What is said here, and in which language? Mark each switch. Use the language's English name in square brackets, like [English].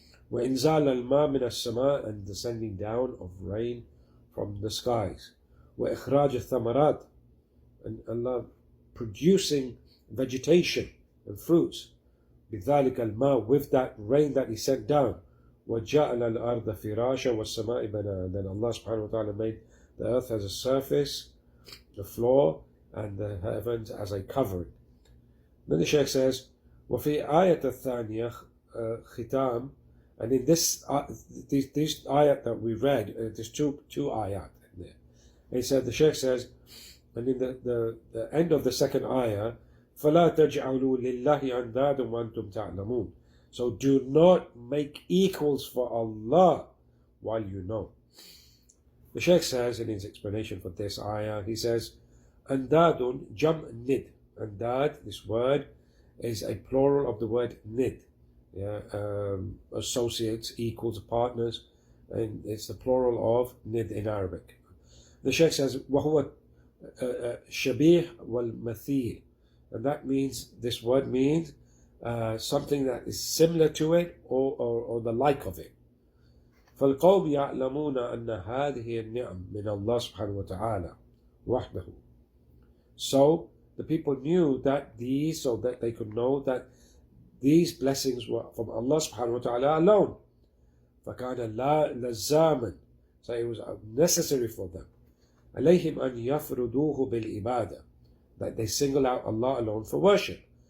[Arabic] وإنزال الماء من السماء, [English] and descending down of rain from the skies. [Arabic] وإخراج الثمرات, [English] and Allah producing vegetation and fruits. [Arabic] بذلك الماء, [English] with that rain that He sent down. [Arabic] وجعل الأرض فراشا والسماء بناء. [English] Then Allah subhanahu wa ta'ala made the earth as a surface, the floor, and the heavens as a covering. Then the Shaykh says, [Arabic] وفي آية الثانية ختام, [English] and in this ayat that we read, there's two ayat in there. He said, the Shaykh says, and in the end of the second ayah, [Arabic] فلا تجعلوا لله أندادا وأنتم تعلمون. [English] So do not make equals for Allah while you know. The Shaykh says in his explanation for this ayah, he says, [Arabic] Andadun jam nid. [English] Andad, this word, is a plural of the word nid. Yeah, associates, equals, partners, and it's the plural of nid in Arabic. The Shaykh says, [Arabic] وَهُوَ shabih wal-mathil. [English] And that means, this word means something that is similar to it or the like of it. [Arabic] فالقوم يعلمون أن هذه النعم من الله سبحانه وتعالى وحده. [English] So the people knew that these, so that they could know that these blessings were from Allah subhanahu wa ta'ala alone. [Arabic] فكان لزاما, [English] so it was necessary for them. [Arabic] عليهم أن يفردوه بالعبادة, [English] that they single out Allah alone for worship.